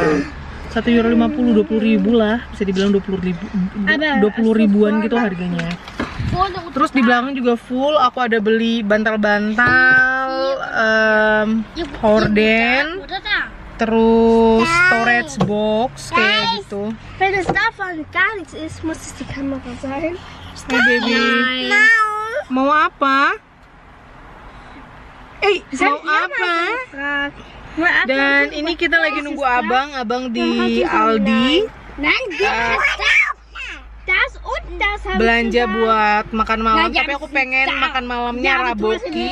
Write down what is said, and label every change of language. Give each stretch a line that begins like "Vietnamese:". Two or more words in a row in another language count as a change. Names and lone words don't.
Indonesian: €1.50, 20.000 lah, bisa dibilang 20 ribuan gitu harganya. Terus di belakang juga full, aku ada beli bantal-bantal, horden, terus
English: storage box
Indonesian: kayak gitu.
German: Wenn es davon gar nichts ist, muss es die Kamera sein.
English: Hey baby,
Indonesian: mau apa? Mau apa? Dan ini kita lagi nunggu abang di Aldi. Belanja buat makan malam, tapi aku pengen makan malamnya raboki.